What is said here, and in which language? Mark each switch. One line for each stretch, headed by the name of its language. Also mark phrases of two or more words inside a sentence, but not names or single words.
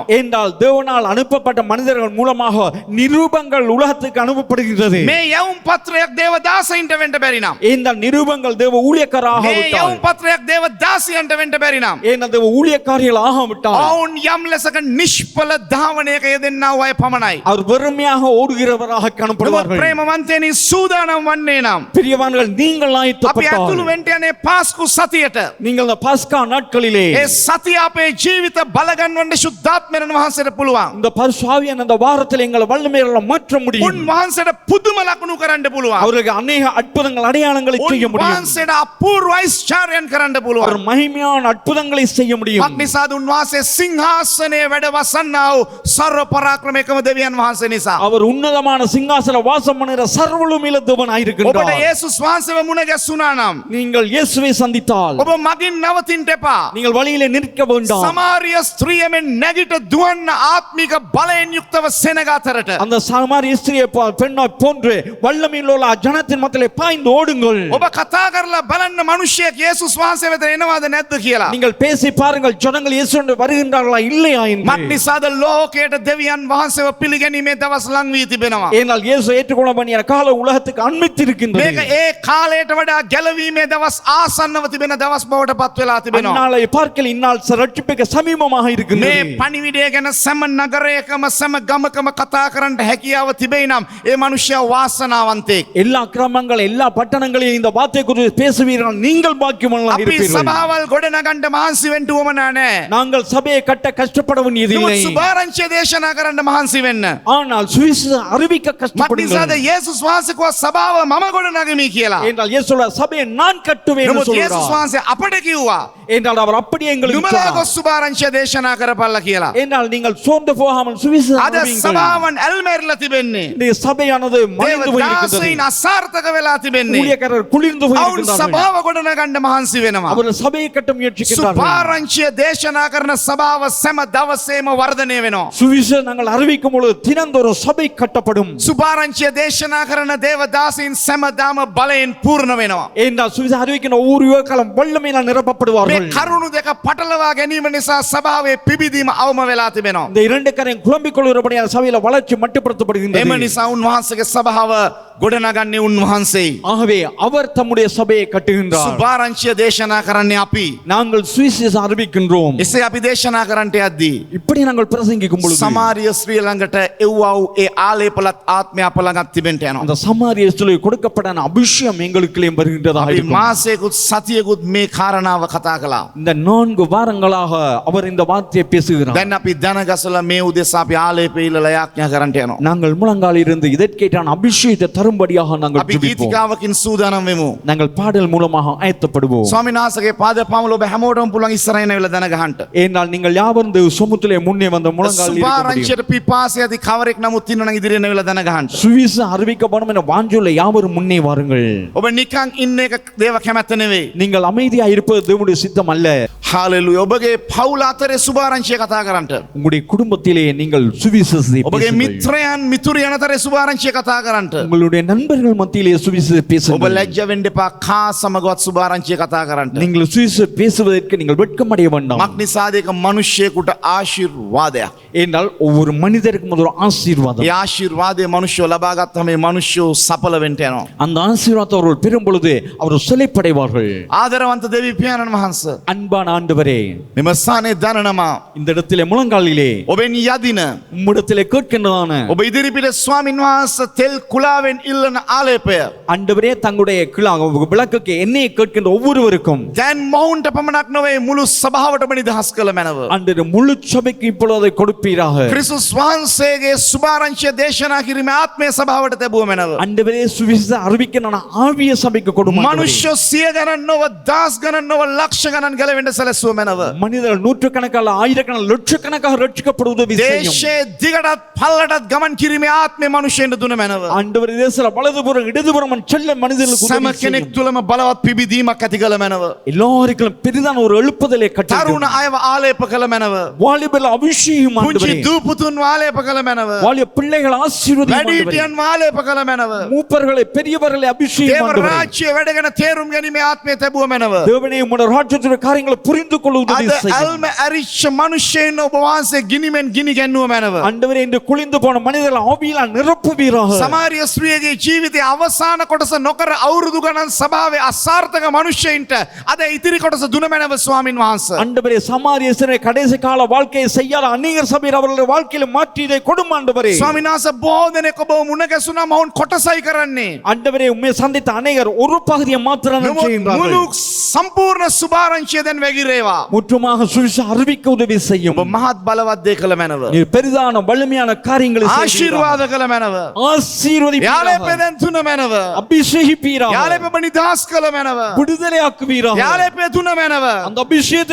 Tamil: என்றால் தேவனால் அனுப்பப்பட்ட மனிதர்கள் மூலமாக நிரூபங்கள் உலகத்துக்கு அனுப்பப்படுகிறது.
Sinhala: මේ යවුම් පත්‍රයක් දේව දාසයින්ට වෙන්න බැරි නම්
Tamil: இந்த நிரூபங்கள் தேவ ஊழியக்காரராக
Sinhala: මේ
Tamil: விட்டால்,
Sinhala: යවුම් පත්‍රයක් දේව දාසියන්ට වෙන්න බැරි නම්
Tamil: ஏன் தேவ ஊழியக்காரிகள் ஆக விட்டால்
Sinhala: ඔවුන් යම් ලෙසක නිෂ්ඵල ධාවනයක යෙදෙන්නා වූ අය පමණයි.
Tamil: அவர் வெறுமையாக ஓடுகிறவராக
Sinhala: නමුත්
Tamil: காணப்படுவார்கள்.
Sinhala: ප්‍රේමවන්තයනි සූදානම් වන්නේ නම්
Tamil: பிரியவான்கள், நீங்கள்
Sinhala: අපි
Tamil: ஆயத்தப்பட்டால்
Sinhala: ඇතුළු වෙන්න යන්නේ පාස්කු සතියට.
Tamil: நீங்கள் இந்த பாஸ்கா நாட்களிலே
Sinhala: ඒ සතිය අපේ ජීවිත බලගන්වන්න ශුද්ධාත්මයන් වහන්සේට පුළුවන්.
Tamil: இந்த பரிசுத்தாவியான அந்த வாரத்தில் எங்களை வல்லமையால மாற்ற முடியும்.
Sinhala: උන් වහන්සේට පුදුම ලකුණු කරන්න පුළුවන්.
Tamil: அவருக்கு அநேக அற்புதங்கள் அடையாளங்களை செய்ய
Sinhala: උන්
Tamil: முடியும்.
Sinhala: වහන්සේට අපූර්ව ඓශ්චර්යයන් කරන්න
Tamil: அவர்
Sinhala: පුළුවන්.
Tamil: மகிமையான අற்புதங்களை செய்ய முடியும்.
Sinhala: මක්නිසාද උන්වහන්සේ සිංහාසනයේ වැඩ වසන්නා වූ සර්ව පරාක්‍රමයකම දෙවියන් වහන්සේ නිසා.
Tamil: அவர் உன்னதமான சிங்காசன வாசம் பண்ணுகிற சர்வலுமில தேவனாய்
Sinhala: ඔබට
Tamil: இருக்கின்றார்.
Sinhala: යේසුස් වහන්සේව මුණ ගැසුණා නම්
Tamil: நீங்கள் இயேசுவை சந்தித்தால்
Sinhala: ඔබ මගින් නවතින්න එපා.
Tamil: நீங்கள் வழியிலே நிற்க வேண்டாம்.
Sinhala: සමාරිය ස්ත්‍රියමෙන් නැගිට දුවන්න ආත්මික බලයෙන් යුක්තව සෙනග අතරට.
Tamil: அந்த சமாரிய ஸ்திரியை பெண்ணாய் போன்று வல்லமையில் உள்ள ஜனத்தின் மத்தியிலே பாய்ந்து ஓடுங்கள்.
Sinhala: ඔබ කතා කරලා බලන්න මිනිහෙක් යේසුස් වහන්සේ වෙත එනවාද නැද්ද කියලා.
Tamil: நீங்கள் பேசி பாருங்கள், ஜனங்கள் இயேசுவோடு வருகின்றார்களா இல்லையா என்று.
Sinhala: මක්නිසාද ලෝකයට දෙවියන් වහන්සේව පිළිගැනීමේ දවස් ලං වී තිබෙනවා.
Tamil: ஏனால் இயேசு ஏற்றுக்கொள்ள வேண்டிய கால உலகத்துக்கு அண்மித்திருக்கின்றது.
Sinhala: මේක ඒ කාලයට වඩා ගැලවීමේ දවස් ආසන්නව තිබෙන දවස් බවට පත් වෙලා තිබෙනවා.
Tamil: அந்நாளை பார்க்கல் இந்நாள் ரட்சிப்புக்கு சமீபமாக
Sinhala: මේ
Tamil: இருக்கின்றது.
Sinhala: පණිවිඩය ගැන සෑම නගරයකම සෑම ගමකම කතා කරන්න හැකියාව තිබෙයි නම් ඒ මිනිසයා වාසනාවන්තයෙක්.
Tamil: எல்லா கிராமங்கள் எல்லா பட்டணங்களிலும் இந்த வார்த்தை குறித்து பேசுவீர்கள், நீங்கள் பாக்கியவான்களாக
Sinhala: අපි
Tamil: இருப்பீர்கள்.
Sinhala: සභාවල් ගොඩනගන්න මහන්සි වෙන්න උවමනා නැහැ.
Tamil: நாங்கள் சபையை கட்ட கஷ்டப்பட வேண்டியதில்லை.
Sinhala: නමුත් සුභාරංචිය දේශනා කරන්න මහන්සි වෙන්න.
Tamil: ஆனால் சுவிசேஷம் அறிவிக்க
Sinhala: මක්නිසාද
Tamil: கஷ்டப்படுங்கள்.
Sinhala: යේසුස් වහන්සේ කිව්වා සභාව මම ගොඩනගමි කියලා.
Tamil: என்றால் இயேசுவோட சபையை நான் கட்டுவேன் என்று
Sinhala: නමුත් යේසුස්
Tamil: சொல்கிறார்.
Sinhala: වහන්සේ අපට කිව්වා
Tamil: என்றால் அவர் அப்படியே எங்களுக்கு
Sinhala: නුඹලා
Tamil: சொன்னார்.
Sinhala: ගොස් සුභාරංචිය දේශනා කරපල්ලා කියලා.
Tamil: என்றால் நீங்கள் சோர்ந்து போகாமல் சுவிசேஷம்
Sinhala: අද
Tamil: அறிவியுங்கள்.
Sinhala: සභාවන් ඇල්මැරිලා තිබෙන්නේ.
Tamil: இந்த சபையானது
Sinhala: දේව
Tamil: மறைந்து போயிருக்கிறது.
Sinhala: දාසයින් අසාර්ථක වෙලා තිබෙන්නේ.
Tamil: ஊழியக்காரர் குளிர்ந்து
Sinhala: අවුන්
Tamil: போயிருக்கிறார்கள்.
Sinhala: සභාව ගොඩනගන්න මහන්සි වෙනවා.
Tamil: அவர் சபையை கட்ட முயற்சிக்கிறார்கள்.
Sinhala: සුභාරංචිය දේශනා කරන සභාව සෑම දවසේම වර්ධනය වෙනවා.
Tamil: சுவிசேஷம் நாங்கள் அறிவிக்கும் பொழுது தினந்தோறும் சபை கட்டப்படும்.
Sinhala: සුභාරංචිය දේශනා කරන දේව දාසයින් සෑමදාම බලයෙන් පූර්ණ වෙනවා.
Tamil: என்றால் சுவிசேஷம் அறிவிக்கின்ற ஒவ்வொரு யுவக்காலம் வல்லமையினால்
Sinhala: මේ
Tamil: நிரப்பப்படுவார்கள்.
Sinhala: කරුණු දෙක පටලවා ගැනීම නිසා සභාවේ පිබිදීම අවම වෙලා තිබෙනවා.
Tamil: இந்த இரண்டு கரையும் குழம்பிக் கொள்கிறபடியான சபையில வளர்ச்சி
Sinhala: එම
Tamil: மட்டுப்படுத்தப்படுகின்றது.
Sinhala: නිසා උන්වහන්සේගේ සභාව ගොඩනගන්නේ උන්වහන්සේයි.
Tamil: ஆகவே அவர் தம்முடைய சபையை கட்டுகின்றார்.
Sinhala: සුභාරංචිය දේශනා කරන්නේ අපි.
Tamil: நாங்கள் சுவிசேஷம் அறிவிக்கின்றோம்.
Sinhala: එසේ අපි දේශනා කරන්නට යද්දී
Tamil: இப்படி நாங்கள் பிரசங்கிக்கும் பொழுது
Sinhala: සමාරිය ස්ත්‍රිය ළඟට එව්වා වූ ඒ ආලේපලත් ආත්මය අප ළඟත් තිබෙන්නට යනවා.
Tamil: அந்த சமாரிய ஸ்திரீக்கு கொடுக்கப்பட்ட அபிஷேகம் எங்களுக்குள்ளே வருகின்றதாக
Sinhala: අපි
Tamil: இருக்கும்.
Sinhala: මාසයකුත් සතියකුත් මේ කාරණාව කතා කළා.
Tamil: இந்த 4 வாரங்களாக அவர் இந்த வார்த்தையை பேசுகிறார்.
Sinhala: දැන් අපි දන ගසලා මේ උදෙසා අපි ආලේපය ඉල්ලලා යාඥා කරන්නට යනවා.
Tamil: நாங்கள் முழங்கால் இருந்து இதற்கேற்றான அபிஷேகத்தை தரும்படியாக நாங்கள்
Sinhala: අපි
Tamil: ஜெபிப்போம்.
Sinhala: ගීතිකාවකින් සූදානම් වෙමු.
Tamil: நாங்கள் பாடல் மூலமாக ஆயத்தப்படுவோம்.
Sinhala: ස්වාමීන් වහන්සේගේ පාද පමල ඔබ හැමෝටම පුළුවන් ඉස්සරහින් ඇවිල්ලා දන ගහන්න.
Tamil: ஏனால் நீங்கள் யாவரும் சமுத்திலே முன்னே வந்த முழங்கால் இருக்க முடியும்.
Sinhala: සුභාරංචියට පිපාසය ඇති කවරෙක් නමුත් ඉන්නවනම් ඉදිරියෙන් ඇවිල්ලා දන ගහන්න.
Tamil: சுவிசேஷம் அறிவிக்கப்படும் என வாஞ்சையுள்ள யாவரும் முன்னே வாருங்கள்.
Sinhala: ඔබ නිකන් ඉන්න එක දේව කැමැත්ත නෙවෙයි.
Tamil: நீங்கள் அமைதியா இருப்பது தேவனுடைய சித்தம் அல்ல.
Sinhala: හාලෙලූයා. ඔබගේ පවුල අතරේ සුභාරංචිය කතා කරන්නට.
Tamil: உங்களுடைய குடும்பத்திலே நீங்கள் சுவிசேஷத்தை
Sinhala: ඔබගේ
Tamil: பேசுங்கள்.
Sinhala: මිත්‍රයන් මිතුරියන් අතරේ සුභාරංචිය කතා කරන්නට.
Tamil: உங்களுடைய நண்பர்கள் மத்தியிலே சுவிசேஷத்தை
Sinhala: ඔබ
Tamil: பேசுங்கள்.
Sinhala: ලැජ්ජ වෙන්න එපා. කා සමගවත් සුභාරංචිය කතා කරන්නට.
Tamil: நீங்கள் சுவிசேஷம் பேசுவதற்கு நீங்கள் வெட்கமடைய வேண்டாம்.
Sinhala: මක් නිසාද ඒක මිනිස්සෙකුට ආශිර්වාදයක්.
Tamil: ஏனால் ஒவ்வொரு மனிதருக்கும் அது ஒரு ஆசீர்வாதம்.
Sinhala: ඒ ආශිර්වාදය මිනිස්සු ලබා ගත්තම මේ මිනිස්සු සඵල වෙන්න යනවා.
Tamil: அந்த ஆசீர்வாதத்தை அவர்கள் பெறும் பொழுது அவர் செழிப்படைவார்கள்.
Sinhala: ආදරවන්ත දෙවි පියාණන් වහන්සේ
Tamil: அன்பான ஆண்டவரே,
Sinhala: මෙම ස්ථානයේ දනනමා
Tamil: இந்த இடத்திலே முழங்காலிலே
Sinhala: ඔබෙන් යදින
Tamil: உம்மிடத்திலே கேட்கின்றதான
Sinhala: ඔබ ඉදිරිපිට ස්වාමින් වහන්සේ තෙල් කුලාවෙන් ඉල්ලන ආලේපය
Tamil: ஆண்டவரே தங்களுடைய விளக்குக்கு எண்ணெயை கேட்கின்ற ஒவ்வொருவருக்கும்
Sinhala: දැන් මොවුන්ට පමණක් නොවේ මුළු සභාවටම නිදහස් කළ මැනව.
Tamil: ஆண்டவரே முழு சபைக்கு இப்பொழுது அதை கொடுப்பீராக.
Sinhala: ක්‍රිස්තුස් වහන්සේගේ සුභාරංචිය දේශනා කිරීමේ ආත්මය සභාවට තැබුව මැනව.
Tamil: ஆண்டவரே சுவிசேஷம் அறிவிக்கின்ற ஆவிய சபைக்கு கொடுமா.
Sinhala: මනුෂ්‍ය සිය ගණන් නොව දස් ගණන් නොව ලක්ෂ ගණන් ගැලවෙන්න සැලැස්සුව මැනව.
Tamil: மனிதர்கள் நூற்றுக்கணக்கான ஆயிரக்கணக்கான லட்சக்கணக்காக ரட்சிக்கப்படுவது விஷயம்.
Sinhala: දේශයේ දිගටත් පල්ලටත් ගමන් කිරීමේ ආත්මය මනුෂ්‍යයන්ට දුන මැනව.
Tamil: ஆண்டவர் தேசல வலதுபுறம் இடதுபுறம் செல்ல மனிதர்களுக்கு
Sinhala: සෑම
Tamil: உதவி
Sinhala: කෙනෙක්
Tamil: செய்யும்.
Sinhala: තුළම බලවත් පිබිදීමක් ඇති කළ මැනව.
Tamil: எல்லாருக்கும் பெரிதான ஒரு எழுப்புதலை
Sinhala: තරුණ
Tamil: கட்டளை.
Sinhala: අයව ආලේප කළ මැනව.
Tamil: வாலிபல அபிஷேகம்
Sinhala: පුංචි
Tamil: ஆண்டவரே.
Sinhala: දූපුතුන් ආලේප කළ මැනව.
Tamil: வாலிய பிள்ளைகள் ஆசீர்வதியும் ஆண்டவரே.
Sinhala: වැඩිහිටියන් ආලේප කළ මැනව.
Tamil: மூப்பர்களை பெரியவர்களை அபிஷேகம்
Sinhala: දේව
Tamil: ஆண்டவரே.
Sinhala: රාජ්‍ය වැඩගෙන තේරුම් ගැනීමේ ආත්මය තැබුව මැනව.
Tamil: தேவனே உம்முடைய ராஜ்யத்தின் காரியங்களை புரிந்து கொள்ள உதவி
Sinhala: අද
Tamil: செய்யும்.
Sinhala: ඇල්ම ඇරිච්ච මනුෂ්‍යයන් ඔබ වහන්සේ ගිනිමෙන් ගිනි ගැන්නුව මැනව.
Tamil: ஆண்டவரே இந்த குளிந்து போன மனிதர்கள் ஆவியால் நிரப்புவீராக.
Sinhala: සමාරිය ස්ත්‍රියගේ ජීවිතයේ අවසාන කොටස නොකර අවුරුදු ගණන් සභාවේ අසාර්ථක මනුෂ්‍යයින්ට අද ඉතිරි කොටස දුන මැනව ස්වාමින් වහන්සේ.
Tamil: ஆண்டவரே சமாரியசனை கடைசி கால வாழ்க்கையை செய்யாத அநேகர் சபையர் அவர்களுடைய வாழ்க்கையில மாற்றி இதை கொடும் ஆண்டவரே.
Sinhala: ස්වාමින් වහන්සේ බොහෝ දෙනෙක් ඔබ මුණ ගැසුණාම ඔවුන් කොටසයි කරන්නේ.
Tamil: ஆண்டவரே உம்மை சந்தித்த அநேகர் ஒரு பகுதியை மாத்திரம்
Sinhala: මුළු
Tamil: செய்கின்றார்கள்.
Sinhala: සම්පූර්ණ සුභාරංචිය දැන් වැగిරේවා.
Tamil: முற்றுமாக சுவிசேஷம் அறிவிக்க உதவி செய்யும்.
Sinhala: ඔබ මහත් බලවත් දේ කළ මැනව.
Tamil: நீர் பெரிதான வலிமையான காரியங்களை செய்வீராக.
Sinhala: ආශිර්වාද කළ මැනව.
Tamil: ஆசீர்வதிப்பீராக.
Sinhala: යාලේප දැන් තුන මැනව.
Tamil: அபிஷேகிப்பீராக.
Sinhala: යාලේප නිදහස් කළ මැනව.
Tamil: விடுதலையாக்குவீராக.
Sinhala: යාලේප තුන මැනව.
Tamil: அந்த அபிஷேகத்தை